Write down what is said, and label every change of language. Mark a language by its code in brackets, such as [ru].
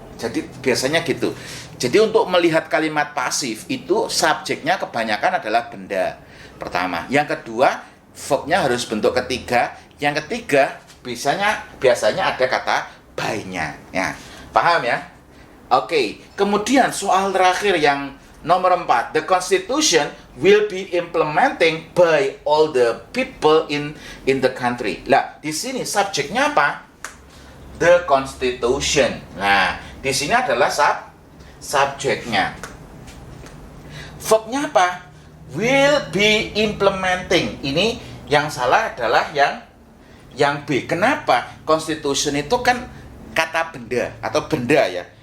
[id] Jadi biasanya gitu. Jadi untuk melihat kalimat pasif itu subjeknya kebanyakan adalah benda. Pertama, yang kedua verbnya harus bentuk ketiga. Yang ketiga biasanya ada kata by-nya. Ya, paham ya? Oke, kemudian soal terakhir yang nomor 4. [en] The Constitution will be implementing by all the people in the country. [id] Lah, di sini subjeknya apa? The Constitution. Nah, di sini adalah subjeknya. Verbnya apa? Will be implementing. Ini yang salah adalah yang B. Kenapa? Constitution itu kan kata benda atau benda ya.